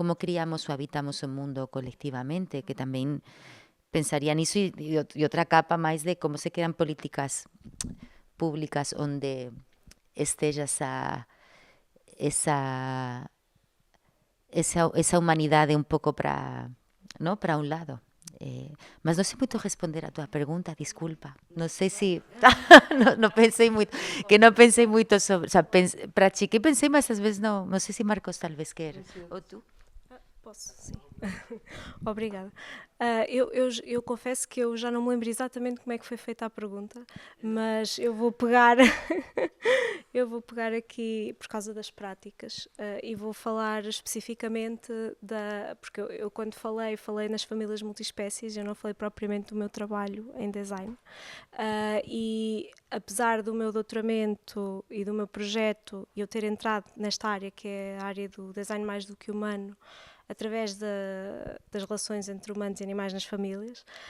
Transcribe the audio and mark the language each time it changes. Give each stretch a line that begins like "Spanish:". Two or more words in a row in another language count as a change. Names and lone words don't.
Galician: Como criamos ou habitamos o mundo colectivamente, que tamén pensaría niso e outra capa máis de como se crean políticas públicas onde esteja esa humanidade un pouco para, ¿no? Para un lado. Mas non sei moito responder a tua pergunta, disculpa. Non sei se... non pensei moito, que non pensei moito sobre... O sea, pratiquei, pensei, mas às vezes non sei se Marcos talvez quer. Ou tu?
Portuguese: Posso, sim. Obrigada. Eu confesso que eu já não me lembro exatamente como é que foi feita a pergunta, mas eu vou pegar aqui por causa das práticas e vou falar especificamente porque eu quando falei nas famílias multiespécies, eu não falei propriamente do meu trabalho em design e apesar do meu doutoramento e do meu projeto eu ter entrado nesta área que é a área do design mais do que humano, através das relações entre humanos e animais nas famílias.